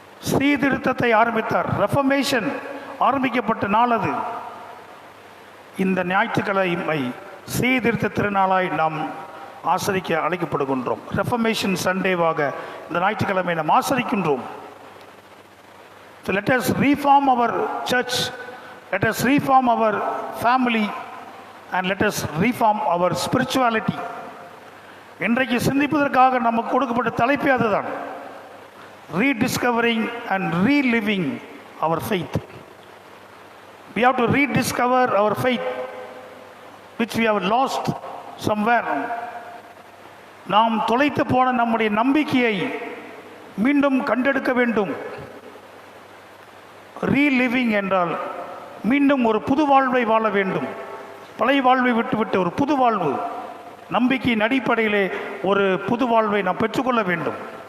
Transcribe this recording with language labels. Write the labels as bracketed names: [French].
[Tamil] சீர்திருத்தத்தை ஆரம்பித்தார். ரெஃபர்மேஷன் ஆரம்பிக்கப்பட்ட நாள் அது. இந்த ஞாயிற்றுக்கிழமை சீர்திருத்த திருநாளாய் நாம் ஆசரிக்க அழைக்கப்படுகின்றோம். ரெஃபர்மேஷன் சண்டேவாக இந்த ஞாயிற்றுக்கிழமை நாம் ஆசரிக்கின்றோம். [English] So let us reform our church, let us reform our family and let us reform our spirituality. [Tamil] இன்றைக்கு சிந்திப்பதற்காக நமக்கு கொடுக்கப்பட்ட தலைப்பே அதுதான். [English] Rediscovering and reliving our faith. We have to rediscover our faith which we have lost somewhere. [Tamil] நாம் தொலைத்து போன நம்முடைய நம்பிக்கையை மீண்டும் கண்டெடுக்க வேண்டும். ரீலிவிங் என்றால் மீண்டும் ஒரு புது வாழ்வை வாழ வேண்டும். பழைய வாழ்வை விட்டுவிட்டு ஒரு புது வாழ்வு, நம்பிக்கையின் அடிப்படையிலே ஒரு புது வாழ்வை நாம் பெற்றுக்கொள்ள வேண்டும்.